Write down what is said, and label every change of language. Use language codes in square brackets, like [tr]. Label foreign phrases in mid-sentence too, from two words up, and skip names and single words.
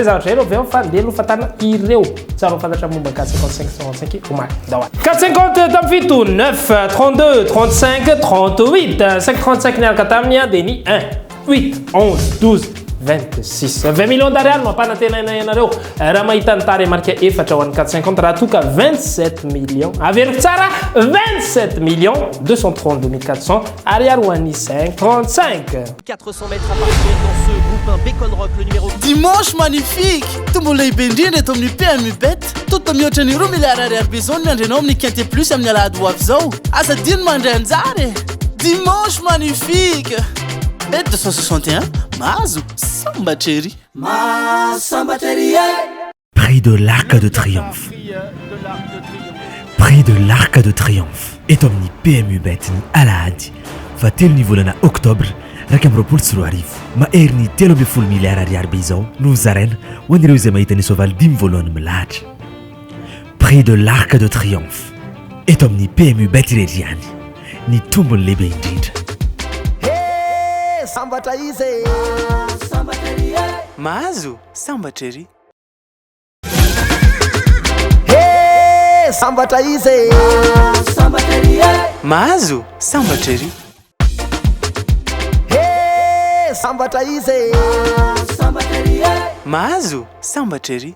[mg] zavatra ireo aveo fa ndeha lofatana ireo tsara fantatra momba 455 omaly dawa 450 tamin'ny fito 9 32 35 38 535 niaraka taminy dia ny 1 8 11 12 26 20 [fr] millions d'arial [mg] mampanantenana ianareo raha mahita ny tary marika efatra ho an'ny 450 raha toka 27 millions averiko tsara 27 millions 232 400 ariary ho an'ny 535 [fr] 400 mètres à parcourir dans ce groupe 1 Bacon Rock le numéro dimanche magnifique [mg] tombo lehibe indrindra eto amin'ny PMU bet toto mihoatra ny 2 milliards ariary be zao miandrenao amin'ny [fr] quinte plus [mg] amin'ny alahady ho avy zao aza dino mandray anjary [fr] dimanche magnifique [mg] bet 261 mazo sambateri [fr] Prix de l'Arc de Triomphe. Prix de l'Arc de Triomphe. [mg] Et omni PMU bet ni alahady fa telo ny volana octobre raka am'roapolo sy roa arivo mahery ny 3 milliards ariary be izao no zaraina ho an'ireo izay mahita ny soavaly 10 voalohany milahatra. [fr] Prix de l'Arc de Triomphe. [mg] Et omni PMU bet irery ihany ny tombony lehibe indrindra. sambatra izy mahazo sambatrery sambatra izy mahazo sambatrery sambatra izy mahazo sambatrery